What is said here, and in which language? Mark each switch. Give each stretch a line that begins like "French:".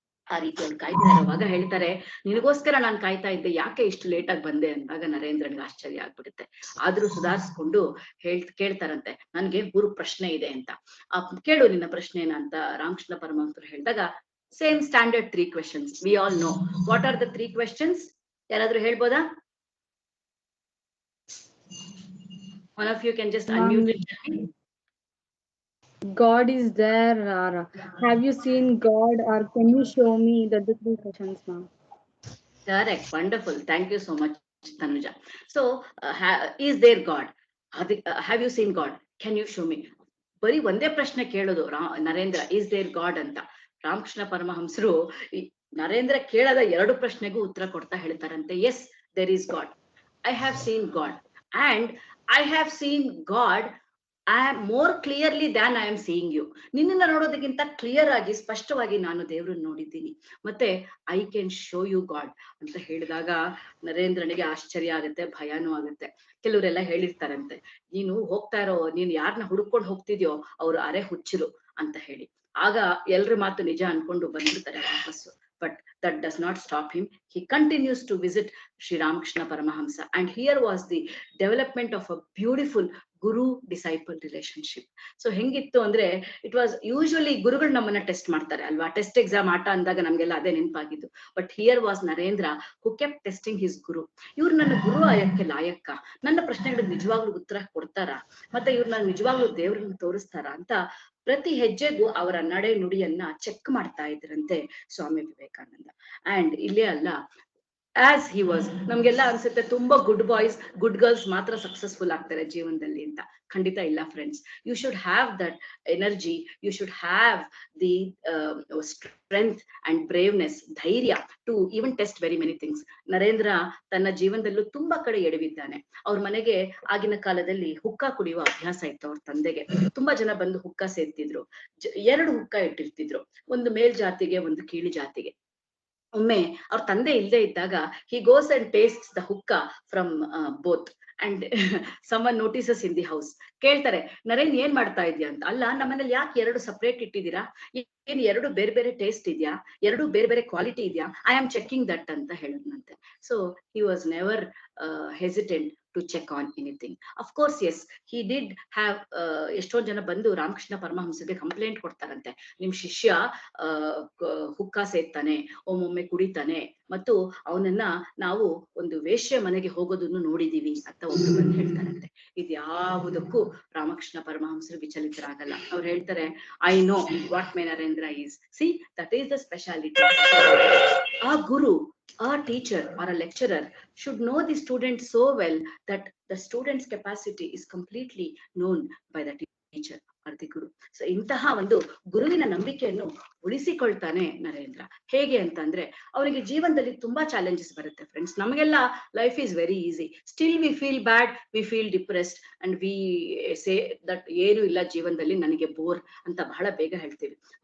Kannada: ಆ ರೀತಿ ಅವ್ರು ಕಾಯ್ತಾ ಇರುವಾಗ ಹೇಳ್ತಾರೆ, ನಿನಗೋಸ್ಕರ ನಾನು ಕಾಯ್ತಾ ಇದ್ದೆ, ಯಾಕೆ ಇಷ್ಟು ಲೇಟ್ ಆಗಿ ಬಂದೆ ಅಂದಾಗ ನರೇಂದ್ರನ್ಗೆ ಆಶ್ಚರ್ಯ ಆಗ್ಬಿಡುತ್ತೆ. ಆದ್ರೂ ಸುಧಾರಿಸ್ಕೊಂಡು ಕೇಳ್ತಾರಂತೆ, ನನ್ಗೆ 3 ಪ್ರಶ್ನೆ ಇದೆ ಅಂತ. ಕೇಳು ನಿನ್ನ ಪ್ರಶ್ನೆನ ಅಂತ ರಾಮಕೃಷ್ಣ ಪರಮಹಂಸರು ಹೇಳಿದಾಗ,
English: Same standard 3 questions. We all know what are the 3 questions.
Kannada: ಯಾರಾದ್ರೂ ಹೇಳ್ಬೋದಾ?
English: One of you can just unmute it. God is there, or have you seen God, or can you show me the 3 questions, ma'am? Correct. Wonderful. Thank you so much, Tanuja. So, is there God? Have you seen God? Can you show me?
Kannada: ಬರೀ ಒಂದೇ ಪ್ರಶ್ನೆ ಕೇಳೋದು Narendra,
English: is there God
Kannada: ಅಂತ. ರಾಮಕೃಷ್ಣ ಪರಮಹಂಸರು ನರೇಂದ್ರ ಕೇಳದ 2 ಪ್ರಶ್ನೆಗೂ ಉತ್ತರ ಕೊಡ್ತಾ ಹೇಳ್ತಾರಂತೆ, S,
English: there is God. I have seen God, and I have seen God more clearly than I am seeing you.
Kannada: ನಿನ್ನನ್ನ ನೋಡೋದಕ್ಕಿಂತ ಕ್ಲಿಯರ್ ಆಗಿ, ಸ್ಪಷ್ಟವಾಗಿ ನಾನು ದೇವ್ರನ್ನ ನೋಡಿದ್ದೀನಿ, ಮತ್ತೆ
English: I can show you God
Kannada: ಅಂತ ಹೇಳಿದಾಗ ನರೇಂದ್ರನಿಗೆ ಆಶ್ಚರ್ಯ ಆಗುತ್ತೆ, ಭಯನೂ ಆಗುತ್ತೆ. ಕೆಲವರೆಲ್ಲ ಹೇಳಿರ್ತಾರಂತೆ, ನೀನು ಹೋಗ್ತಾ ಇರೋ, ನೀನು ಯಾರನ್ನ ಹುಡುಕೊಂಡು ಹೋಗ್ತಿದ್ಯೋ ಅವ್ರು ಅರೆ ಹುಚ್ಚರು ಅಂತ ಹೇಳಿ. ಆಗ ಎಲ್ರ ಮಾತು ನಿಜ ಅನ್ಕೊಂಡು ಬಂದ್ಬಿಡ್ತಾರೆ ವಾಪಸ್ಸು. But
English: that does not stop him. He continues to visit Sri Ramakrishna Paramahamsa, and here was the development of a beautiful guru disciple relationship.
Kannada: So ಹೆಂಗಿತ್ತು ಅಂದ್ರೆ,
English: it was usually
Kannada: ಗುರುಗಳು ನಮ್ಮನ್ನ ಟೆಸ್ಟ್ ಮಾಡ್ತಾರೆ ಅಲ್ವಾ, ಟೆಸ್ಟ್ ಎಕ್ಸಾಮ್ ಆಟ ಅಂದಾಗ ನಮ್ಗೆಲ್ಲ ಅದೇ ನೆನಪಾಗಿದ್ದು.
English: But here was Narendra who kept testing his guru.
Kannada: ಇವ್ರು ನನ್ನ ಗುರು ಆಯಕ್ಕೆ ಲಾಯಕ್ಕ, ನನ್ನ ಪ್ರಶ್ನೆಗಳಿಗೆ ನಿಜವಾಗ್ಲೂ ಉತ್ತರ ಕೊಡ್ತಾರ, ಮತ್ತೆ ಇವ್ರು ನಾನು ನಿಜವಾಗ್ಲೂ ದೇವ್ರನ್ನ ತೋರಿಸ್ತಾರ ಅಂತ ಪ್ರತಿ ಹೆಜ್ಜೆಗೂ ಅವರ ನಡೆ ನುಡಿಯನ್ನ ಚೆಕ್ ಮಾಡ್ತಾ ಇದ್ರಂತೆ ಸ್ವಾಮಿ ವಿವೇಕಾನಂದ. ಅಂಡ್ ಇಲ್ಲೇ ಅಲ್ಲ,
English: as he was,
Kannada: ನಮ್ಗೆಲ್ಲ ಅನ್ಸುತ್ತೆ ತುಂಬಾ
English: good boys good girls
Kannada: ಮಾತ್ರ ಸಕ್ಸಸ್ಫುಲ್ ಆಗ್ತಾರೆ ಜೀವನದಲ್ಲಿ ಅಂತ. ಖಂಡಿತ ಇಲ್ಲ friends.
English: You should have that energy, you should have the strength and braveness, ಧೈರ್ಯ to even test very many things.
Kannada: Narendra ತನ್ನ ಜೀವನದಲ್ಲೂ ತುಂಬಾ ಕಡೆ ಎಡವಿದ್ದಾನೆ. ಅವ್ರ ಮನೆಗೆ ಆಗಿನ ಕಾಲದಲ್ಲಿ ಹುಕ್ಕ ಕುಡಿಯುವ ಅಭ್ಯಾಸ ಇತ್ತು ಅವ್ರ ತಂದೆಗೆ. ತುಂಬಾ ಜನ ಬಂದು ಹುಕ್ಕ ಸೇರ್ತಿದ್ರು. 2 ಹುಕ್ಕ ಇಟ್ಟಿರ್ತಿದ್ರು, ಒಂದು ಮೇಲ್ಜಾತಿಗೆ ಒಂದು ಕೀಳು ಜಾತಿಗೆ. ಒಮ್ಮೆ ಅವ್ರ ತಂದೆ ಇಲ್ಲದೆ ಇದ್ದಾಗ
English: he goes and tastes the hookah from both and someone notices in the house.
Kannada: ಕೇಳ್ತಾರೆ, ನರೇನ್ ಏನ್ ಮಾಡ್ತಾ ಇದ್ಯಾ ಅಂತ. ಅಲ್ಲ, ನಮ್ಮನೇಲಿ ಯಾಕೆ 2 ಸಪ್ರೇಟ್ ಇಟ್ಟಿದ್ದೀರಾ, ಏನ್ 2 ಬೇರೆ ಬೇರೆ ಟೇಸ್ಟ್ ಇದೆಯಾ, 2 ಬೇರೆ ಬೇರೆ ಕ್ವಾಲಿಟಿ ಇದೆಯಾ,
English: I am checking that
Kannada: ಅಂತ ಹೇಳಿದ್ನಂತೆ.
English: So he was never hesitant to check on anything. Of course, yes, he did have
Kannada: ಎಷ್ಟೊಂದು ಜನ ಬಂದು ರಾಮಕೃಷ್ಣ ಪರಮಹಂಸರಿಗೆ ಕಂಪ್ಲೇಂಟ್ ಕೊಡ್ತಾರಂತೆ, ನಿಮ್ ಶಿಷ್ಯ ಹುಕ್ಕ ಸೇರ್ತಾನೆ, ಒಮ್ಮೊಮ್ಮೆ ಕುಡಿತಾನೆ, ಮತ್ತು ಅವನನ್ನ ನಾವು ಒಂದು ವೇಶ್ಯ ಮನೆಗೆ ಹೋಗೋದನ್ನು ನೋಡಿದೀವಿ ಅಂತ ಒಬ್ರು ಬಂದು ಹೇಳ್ತಾರಂತೆ. ಇದ್ಯಾವುದಕ್ಕೂ ರಾಮಕೃಷ್ಣ ಪರಮಹಂಸರು ವಿಚಲಿತರಾಗಲ್ಲ. ಅವ್ರು ಹೇಳ್ತಾರೆ,
English: I know what my Narendra is, see that is the speciality.
Kannada: ಆ ಗುರು,
English: a teacher or a lecturer should know the student so well that the student's capacity is completely known by the teacher or the guru.
Kannada: So ಇಂತಹ ಒಂದು ಗುರುವಿನ ನಂಬಿಕೆಯನ್ನು ಉಳಿಸಿಕೊಳ್ತಾನೆ ನರೇಂದ್ರ. ಹೇಗೆ ಅಂತಂದ್ರೆ, ಅವರಿಗೆ ಜೀವನದಲ್ಲಿ ತುಂಬಾ ಚಾಲೆಂಜಸ್ ಬರುತ್ತೆ ಫ್ರೆಂಡ್ಸ್. ನಮಗೆಲ್ಲ
English: life is very easy, still we feel bad, we feel depressed and we say that
Kannada: ಏನು ಇಲ್ಲ ಜೀವನದಲ್ಲಿ, ನನಗೆ ಬೋರ್ ಅಂತ ಬಹಳ ಬೇಗ ಹೇಳ್ತೀವಿ.